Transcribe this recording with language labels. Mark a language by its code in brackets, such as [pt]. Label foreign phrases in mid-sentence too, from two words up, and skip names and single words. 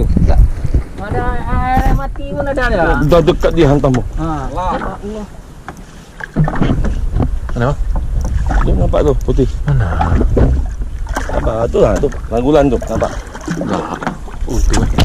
[id] Ada air mati pun ada ya. Udah dekat dia hantam. Allah. Kenapa? Tu nampak tu putih. Mana? Nampak tu lah tu. Langgulan tu nampak. Tu.